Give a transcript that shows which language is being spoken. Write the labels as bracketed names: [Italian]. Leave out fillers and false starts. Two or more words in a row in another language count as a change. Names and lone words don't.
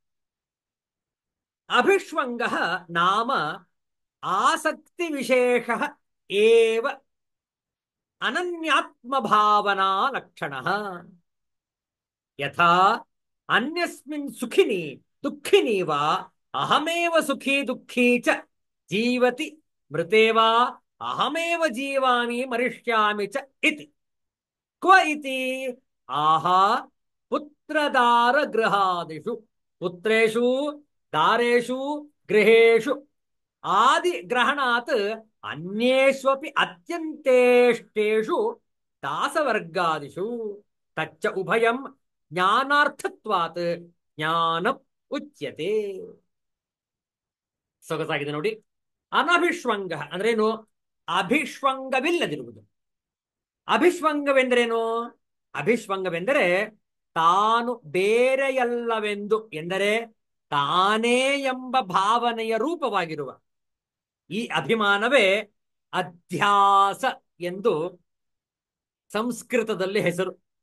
[Sanskrit] ಅಭಿಷ್ವಂಗ ನಾಮ ಆಸಕ್ತಿ ವಿಶೇಷ ಏವ ಅನನ್ಯಾತ್ಮ ಭಾವನಾ ಲಕ್ಷಣ. ಯಥಾ ಅನ್ಯಸ್ಮಿನ್ ಸುಖಿನಿ ದುಃಖಿನಿ ವಾ ಅಹಮೇವ ಸುಖಿ ದುಃಖಿ ಚ ಜೀವತಿ ಮೃತೆ ವಾ ಅಹಮೇವ ಜೀವಾಮಿ ಮರಿಷ್ಯಾಮಿ ಚ ಇತಿ. ಕ್ವ ಇತಿ ಆಹಾ ಪುತ್ರದಾರ ಗೃಹಾದಿಷು, ಪುತ್ರೇಷು ದಾರೇಷು ಗೃಹೇಷು ಆದಿ ಗ್ರಹಣಾತ್ ಅನ್ಯೇಷ್ವಪಿ ಅತ್ಯಂತೇಷ್ಟೇಷು ದಾಸವರ್ಗಾದಿಷು ತಚ್ಚ ಉಭಯಂ ಜ್ಞಾನಾರ್ಥತ್ವಾತ್ ಜ್ಞಾನಂ ಉಚ್ಯತೆ. [Kannada] ಸೊಗಸಾಗಿದೆ ನೋಡಿ. ಅನಭಿಷ್ವಂಗ ಅಂದ್ರೇನು? ಅಭಿಷ್ವಂಗವಿಲ್ಲದಿರುವುದು. ಅಭಿಷ್ವಂಗವೆಂದರೇನು? ಅಭಿಷ್ವಂಗವೆಂದರೆ ತಾನು ಬೇರೆಯಲ್ಲವೆಂದು ಎಂದರೆ ತಾನೇ ಎಂಬ ಭಾವನೆಯ ರೂಪವಾಗಿರುವ ಈ ಅಭಿಮಾನವೇ ಅಧ್ಯಾಸ ಎಂದು ಸಂಸ್ಕೃತದಲ್ಲಿ ಹೆಸರು.